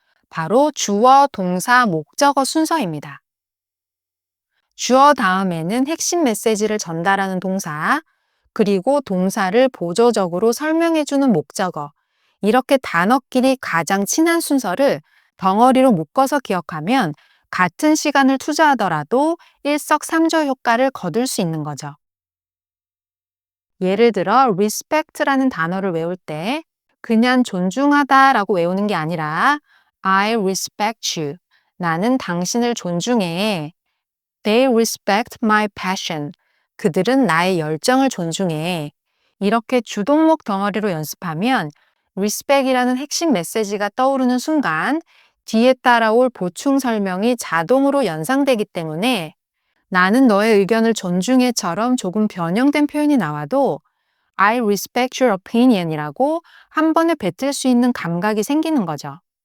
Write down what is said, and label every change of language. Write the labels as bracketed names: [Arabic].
[Korean] 바로 주어, 동사, 목적어 순서입니다. 주어 다음에는 핵심 메시지를 전달하는 동사, 그리고 동사를 보조적으로 설명해주는 목적어, 이렇게 단어끼리 가장 친한 순서를 덩어리로 묶어서 기억하면 같은 시간을 투자하더라도 일석삼조 효과를 거둘 수 있는 거죠. 예를 들어 respect라는 단어를 외울 때 그냥 존중하다라고 외우는 게 아니라 [English] I respect you. [Korean] 나는 당신을 존중해. [English] They respect my passion. [Korean] 그들은 나의 열정을 존중해. 이렇게 주동목 덩어리로 연습하면 respect이라는 핵심 메시지가 떠오르는 순간 뒤에 따라올 보충 설명이 자동으로 연상되기 때문에 나는 너의 의견을 존중해처럼 조금 변형된 표현이 나와도 [English] I respect your opinion [Korean] 이라고 한 번에 뱉을 수 있는 감각이 생기는 거죠.